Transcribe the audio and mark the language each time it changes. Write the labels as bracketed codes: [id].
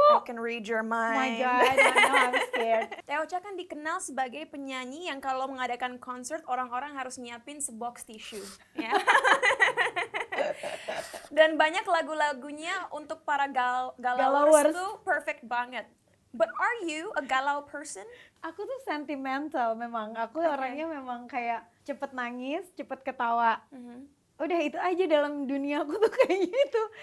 [en] I can read your Oh my mind. God, I'm scared. [id] Teh Ocha kan dikenal sebagai penyanyi yang kalau mengadakan konser orang-orang harus nyiapin sebox tisu, ya. Dan banyak lagu-lagunya untuk para galawers Galawers. tuh perfect banget. [en] But are you a galau person? [id] Aku tuh sentimental memang. Aku orangnya memang kayak cepet nangis, cepet ketawa. Udah itu aja dalam dunia aku tuh kayaknya itu.